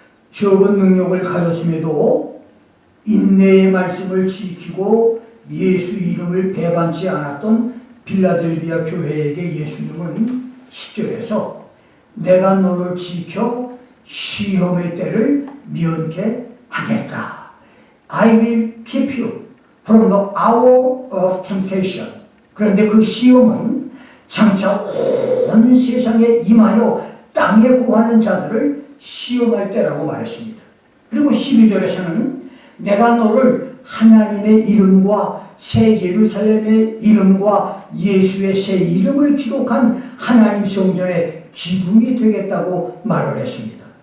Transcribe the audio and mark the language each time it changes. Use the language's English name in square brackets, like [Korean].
[Korean] 적은 능력을 가졌음에도 인내의 말씀을 지키고 예수 이름을 배반치 않았던 빌라델비아 교회에게 예수님은 10절에서 내가 너를 지켜 시험의 때를 면케 하겠다. [English] I will keep you from the hour of temptation. [Korean] 그런데 그 시험은 장차 온 세상에 임하여 땅에 구하는 자들을 시험할 때라고 말했습니다. 그리고 12절에서는 내가 너를 하나님의 이름과 새 예루살렘의 이름과 예수의 새 이름을 기록한 하나님 성전의 기둥이 되겠다고 말을 했습니다.